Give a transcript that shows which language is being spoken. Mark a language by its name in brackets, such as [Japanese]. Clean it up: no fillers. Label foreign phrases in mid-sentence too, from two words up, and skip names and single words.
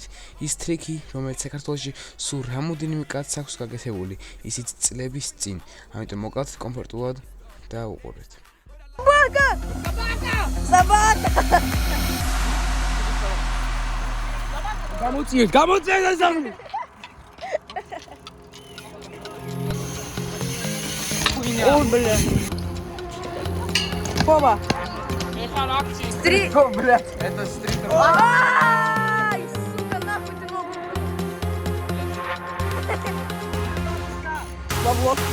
[Georgian] ის ტრიკი, რომელიც საქართველოში სულ რამოდენიმე კაცს აქვს გაკეთებული, ისიც წლების წინ. ამიტომ მოკალთ კომფორტულად და უყურეთ. [Russian] Собака! [Georgian] გამოწიეთ ეს ამბი. [Russian] Ой, блядь. Хоба. Стрит. О, блядь. Это стрит. Ай, сука, нахуй ты ногу. Бабло.